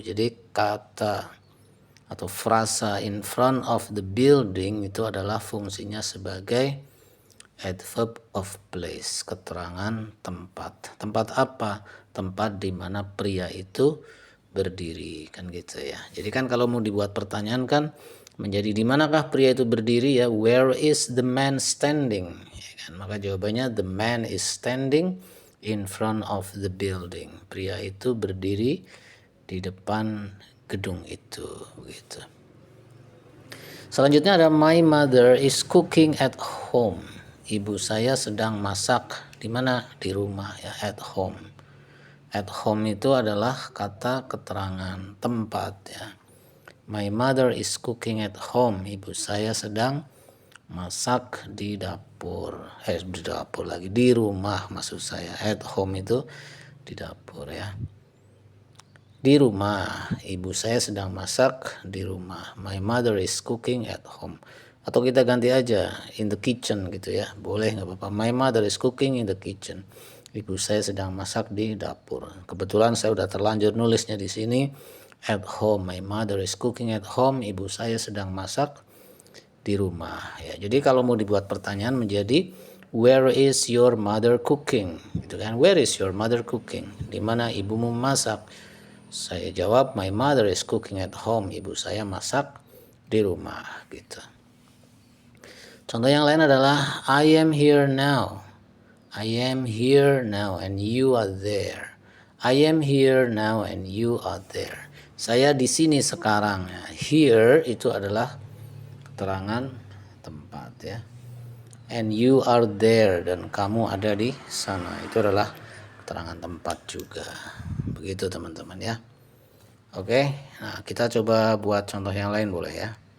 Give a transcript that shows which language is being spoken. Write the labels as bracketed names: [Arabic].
[Indonesian] Jadi kata atau frasa [English] in front of the building [Indonesian] itu adalah fungsinya sebagai adverb of place, keterangan tempat. Tempat apa? Tempat di mana pria itu berdiri, kan gitu ya. Jadi kan kalau mau dibuat pertanyaan kan menjadi di manakah pria itu berdiri ya, [English] where is the man standing [Indonesian] ya kan? Maka jawabannya [English] the man is standing in front of the building. [Indonesian] Pria itu berdiri di depan gedung itu begitu. Selanjutnya ada [English] my mother is cooking at home. [Indonesian] Ibu saya sedang masak di mana? Di rumah ya, [English] at home. At home [Indonesian] itu adalah kata keterangan tempat ya. [English] My mother is cooking at home. [Indonesian] Ibu saya sedang masak di dapur. Di dapur lagi, di rumah maksud saya. [English] At home [Indonesian] itu di dapur ya. Di rumah, ibu saya sedang masak di rumah. [English] My mother is cooking at home. [Indonesian] Atau kita ganti aja [English] in the kitchen [Indonesian] gitu ya. Boleh, nggak apa-apa. [English] My mother is cooking in the kitchen. [Indonesian] Ibu saya sedang masak di dapur. Kebetulan saya udah terlanjur nulisnya di sini. [English] At home, my mother is cooking at home. [Indonesian] Ibu saya sedang masak di rumah. Ya, jadi kalau mau dibuat pertanyaan menjadi [English] where is your mother cooking? [Indonesian] Gitu kan? [English] Where is your mother cooking? [Indonesian] Di mana ibumu masak? Saya jawab [English] my mother is cooking at home. [Indonesian] Ibu saya masak di rumah gitu. Contoh yang lain adalah [English] I am here now. I am here now and you are there. I am here now and you are there. [Indonesian] Saya di sini sekarang. Here itu adalah keterangan tempat ya. [English] And you are there, [Indonesian] dan kamu ada di sana. Itu adalah keterangan tempat juga. Begitu teman-teman ya. Oke, nah kita coba buat contoh yang lain boleh ya.